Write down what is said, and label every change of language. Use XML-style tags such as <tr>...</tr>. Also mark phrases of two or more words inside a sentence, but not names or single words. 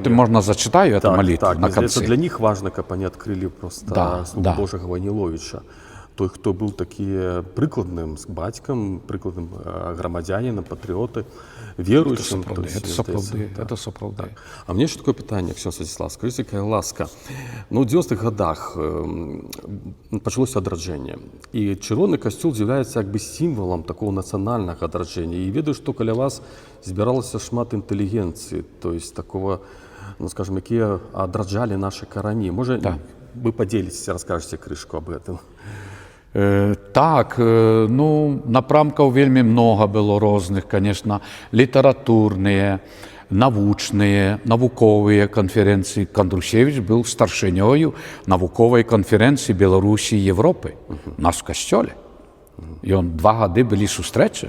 <be>потым, можна, зачытаю эту малітву так, на мне здаецца, канцы.</be> <ru>для них</ru> <be>важна, каб они адкрылі проста слугу Божага Вайніловіча. Той, хто быў такі прыкладным з бацькам, прыкладным грамадзянінам, патрыоты, веруючым. Это сапраўды.</be> <uk>А мне ще такое питання, Ксьон Святослав, скажіть, яка ласка.</uk> <be>Ну, у 90-х годах почалося адраджэнне. І чырвоны касцёл з'яўляецца як бы сімвалам такого нацыянальнага адраджэння. І ведаю, што каля вас збіралася шмат інтэлігенцыі,</be> <ru>то есть такого,</ru> <be>ну, скажем, якія адраджалі наши карані. Може, вы подзеліцеся, раскажаце крышку</be> <ru>об этом?</ru> <be>Так, ну, напрамкаў вельмі много было розных, конечно, літаратурныя, навучныя, навуковыя канферэнцыі. Кандрушевіч быў старшынёю навуковай канферэнцыі Беларусі і Европы. У нас в касцёле. Ён 2 гады былі сустрэчы.</be>